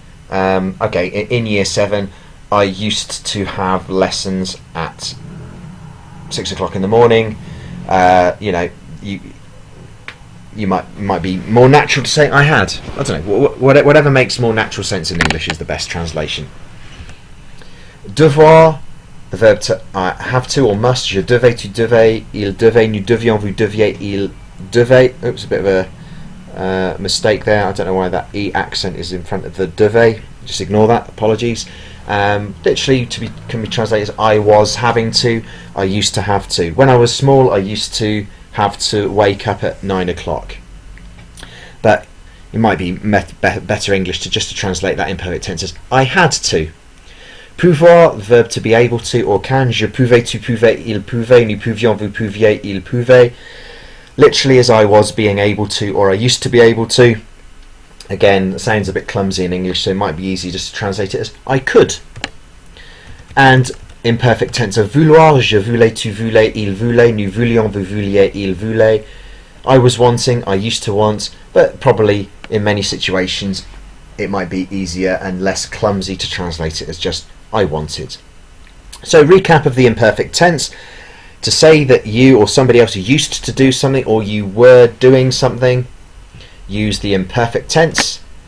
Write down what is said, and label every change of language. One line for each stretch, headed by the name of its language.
English: Okay, in year 7, I used to have lessons at 6 o'clock in the morning. You know, you might be more natural to say I had. I don't know. Whatever makes more natural sense in English is the best translation. Devoir, the verb to have to or must.
French: Je devais, tu devais, il devait, nous devions, vous deviez, il devait.
English: Oops, a bit of a mistake there. I don't know why that E accent is in front of the devait. Just ignore that. Apologies. Literally can be translated as I was having to, I used to have to. When I was small, I used to have to wake up at 9 o'clock. But it might be better English to translate that imperfect tense as I had to. Pouvoir, verb to be able to, or can.
French: Je pouvais, tu pouvais, il pouvait, nous pouvions, vous pouviez, il pouvait.
English: Literally as I was being able to, or I used to be able to. Again, it sounds a bit clumsy in English, so it might be easy just to translate it as I could. And imperfect tense of vouloir,
French: je voulais, tu voulais, il voulait, nous voulions, vous vouliez, il voulait.
English: I was wanting, I used to want, but probably in many situations it might be easier and less clumsy to translate it as just I wanted. So recap of the imperfect tense. To say that you or somebody else used to do something or you were doing something, use the imperfect tense.